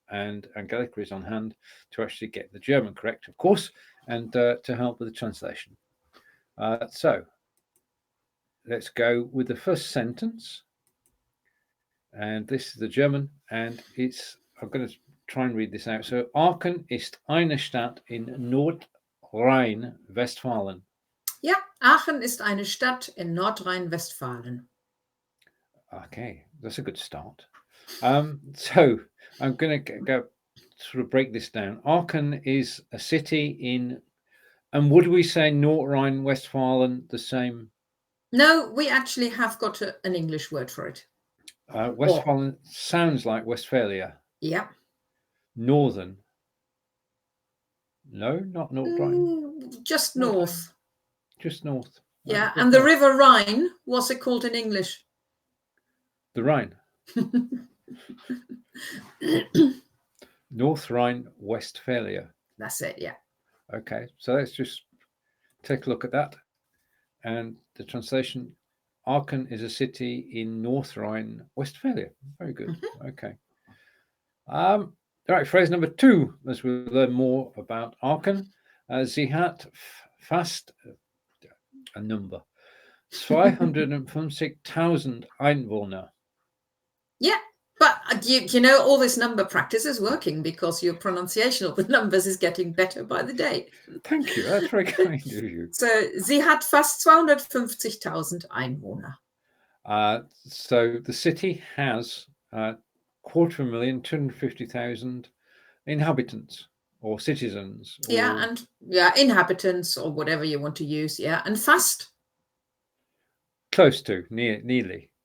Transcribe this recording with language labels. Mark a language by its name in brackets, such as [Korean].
[English] And Angelika is on hand to actually get the German correct, of course, and to help with the translation. So let's go with the first sentence. And this is the German, and I'm going to try and read this out. [German] So, Aachen ist eine Stadt in Nordrhein-Westfalen. Ja, Aachen ist eine Stadt in Nordrhein-Westfalen. [English] Okay, that's a good start. So, I'm going to go sort of break this down. Aachen is a city in, and would we say Nordrhein-Westfalen the same? No, we actually have got an English word for it. Westphalen sounds like Westphalia. Yeah. Northern. No, not Nordrhein. Just north. Just north. Yeah, and the River Rhine, what's it called in English? The Rhine. North Rhine-Westphalia. That's it, yeah. Okay, so let's just take a look at that. And the translation, Aachen is a city in North Rhine-Westphalia. Very good. Okay. All right, phrase number 2, as we learn more about Aachen. [German] Sie hat fast [English] a number, [German] 250,000 Einwohner. [English] Yeah, but you know, all this number practice is working because your pronunciation of the numbers is getting better by the day. Thank you, that's very kind of you. [German] So, sie hat fast 250,000 Einwohner. [English] So the city has 250,000 inhabitants or citizens. Inhabitants or whatever you want to use. Yeah, and fast. Close to, nearly.